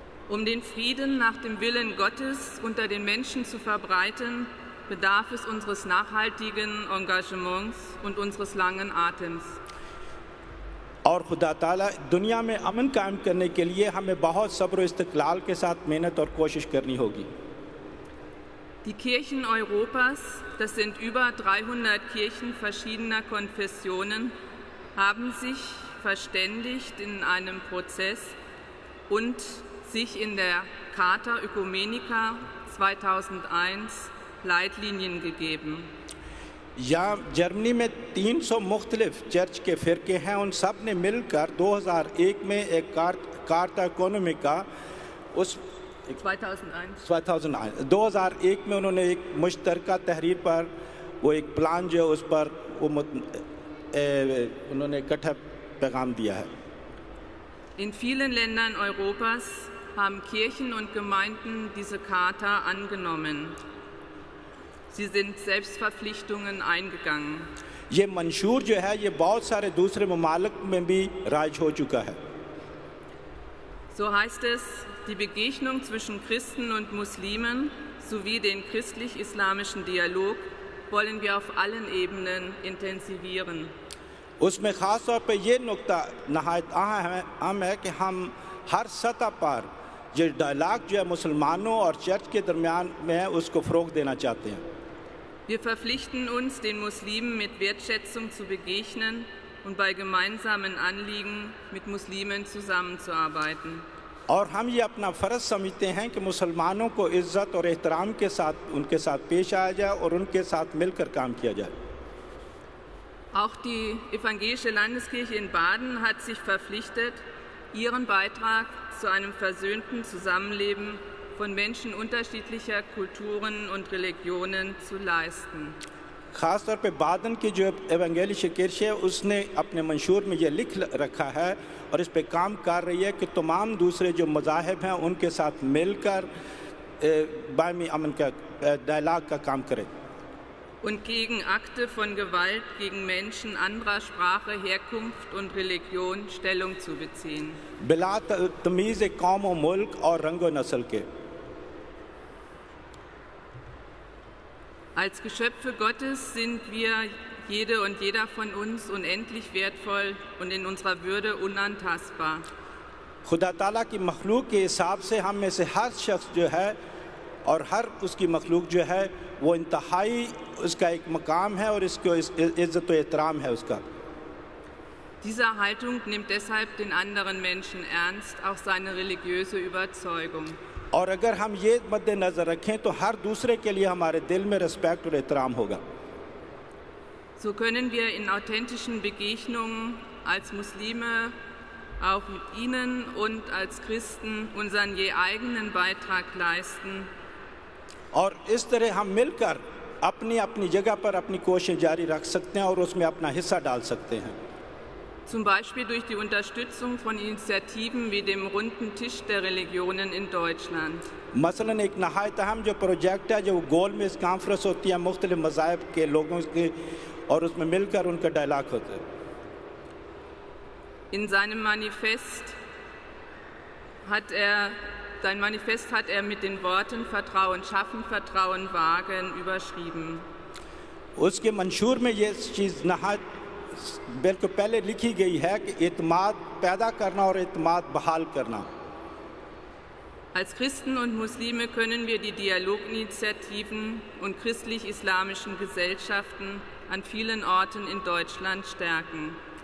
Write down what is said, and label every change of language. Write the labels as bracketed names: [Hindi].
[German] Den Frieden nach dem Willen Gottes unter den Menschen zu verbreiten, bedarf es unseres nachhaltigen Engagements und unseres langen Atems. [Hindi] और खुदा ताला दुनिया में अमन कायम करने के लिए हमें बहुत सब्र और इस्तिक़लाल के साथ मेहनत और कोशिश करनी होगी। [German] Die Kirchen Europas, das sind über 300 Kirchen verschiedener Konfessionen, haben sich verständigt in einem Prozess und sich in der Charta Ökumenica 2001 Leitlinien gegeben. [Hindi] यहाँ जर्मनी में 300 मुख्तलिफ चर्च के फ़िरके हैं, उन सब ने मिलकर 2001 में एक कार्टा इकोनॉमिका 2001 में उन्होंने एक मुश्तरका तहरीर पर वो एक प्लान जो उस पर वो उन्होंने इकट्ठा पैगाम दिया है। [German] In vielen Ländern Europas haben Kirchen und Gemeinden diese Charta angenommen. Sie sind Selbstverpflichtungen eingegangen. [Hindi] ये मंशूर जो है ये बहुत सारे दूसरे ममालिक में भी राइज हो चुका है। [German] So heißt es, die Begegnung zwischen Christen und Muslimen sowie den christlich-islamischen Dialog wollen wir auf allen Ebenen intensivieren. [Hindi] उसमें ख़ास तौर पे ये नुक्ता नहायत अहम है कि हम हर सतह पर जो डायलॉग जो है मुसलमानों और चर्च के दरमियान में है उसको फ़रोग़ देना चाहते हैं। [German] Wir verpflichten uns, den Muslimen mit Wertschätzung zu begegnen und bei gemeinsamen Anliegen mit Muslimen zusammenzuarbeiten. [Hindi] और हम ये अपना फ़र्ज़ समझते हैं कि मुसलमानों को इज़्ज़त और एहतराम के साथ उनके साथ पेश आया जाए और उनके साथ मिलकर काम किया जाए। [German] Auch die Evangelische Landeskirche in Baden hat sich verpflichtet, ihren Beitrag zu einem versöhnten Zusammenleben von Menschen unterschiedlicher Kulturen und Religionen zu leisten. [Hindi] ख़ास तौर पे बादन की जो एवेंगेलिश किर्च है उसने अपने मंशूर में ये लिख रखा है और इस पे काम कर रही है कि तमाम दूसरे जो मज़ाहिब हैं उनके साथ मिलकर बाहमी अमन का डायलॉग का काम करें। [German] Und gegen Akte von Gewalt gegen Menschen anderer Sprache, Herkunft und Religion Stellung zu beziehen. [Hindi] बिला तमीज़ कौम और मुल्क और रंग और नस्ल के। [German] Als Geschöpfe Gottes sind wir, jede und jeder von uns, unendlich wertvoll und in unserer Würde unantastbar. [Hindi] खुदा ताला की मखलूक के हिसाब से हम में से हर शख्स जो है और हर उसकी मखलूक जो है वो इंतहाई उसका एक मकाम है और इसको इज़्ज़त व एहतराम है उसका। [German] Diese Haltung nimmt deshalb den anderen Menschen ernst, auch seine religiöse Überzeugung. [Hindi] और अगर हम ये मद्देनज़र रखें तो हर दूसरे के लिए हमारे दिल में रिस्पेक्ट और एहतराम होगा। [German] So können wir in authentischen Begegnungen als Muslime, auch mit ihnen und als Christen unseren je eigenen Beitrag leisten. [Hindi] और इस तरह हम मिलकर अपनी अपनी जगह पर अपनी कोशिश जारी रख सकते हैं और उसमें अपना हिस्सा डाल सकते हैं। [German] Zum Beispiel durch die Unterstützung von Initiativen wie dem Runden Tisch der Religionen in Deutschland. [Hindi] मसलन एक नहायत अहम जो प्रोजेक्ट है जो गोल में इस कॉन्फ्रेंस होती है मुख्तलिफ मज़ाहिब के लोगों के और उसमें मिलकर उनका डायलॉग होता है। [German] In seinem Manifest hat er mit den Worten Vertrauen schaffen, Vertrauen wagen überschrieben. [Hindi] उसके मंशूर में ये चीज़ नहायत बिल्कुल पहले लिखी गई है कि एतमाद पैदा करना और एतमाद बहाल करना। [German] Als Christen und Muslime können wir die Dialoginitiativen und christlich-islamischen Gesellschaften an vielen Orten in Deutschland stärken.